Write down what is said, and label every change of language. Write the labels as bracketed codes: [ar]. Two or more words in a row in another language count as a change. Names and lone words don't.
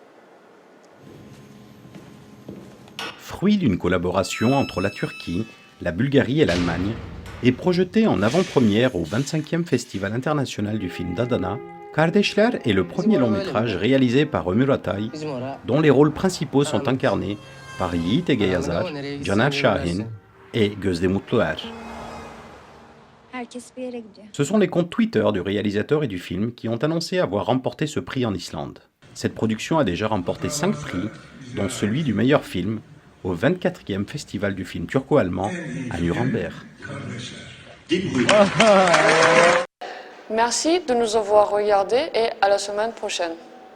[fr] Fruit d'une collaboration entre la Turquie, la Bulgarie et l'Allemagne, est projeté en avant-première au 25e Festival international du film d'Adana, Kardeşler est le premier long-métrage réalisé par Muratay, dont les rôles principaux sont incarnés par Yiğit Ege Yazar, Caner Şahin et Gözde Mutluer. [tr] herkes bir yere gidiyor. [fr] Ce sont les comptes Twitter du réalisateur et du film qui ont annoncé avoir remporté ce prix en Islande. Cette production a déjà remporté 5 prix, dont celui du meilleur film, au 24e Festival du film turco-allemand à Nuremberg. Merci de nous avoir regardés et à la semaine prochaine.